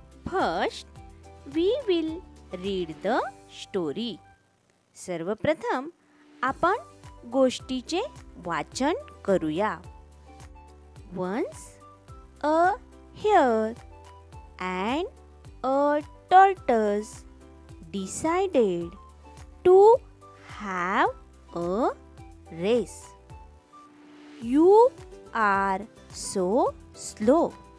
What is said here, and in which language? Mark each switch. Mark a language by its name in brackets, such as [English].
[English] First, we will read the story. [Marathi] सर्वप्रथम आपण गोष्टीचे वाचन करूया. [English] Once a hare and a tortoise decided to have a race. You are so slow.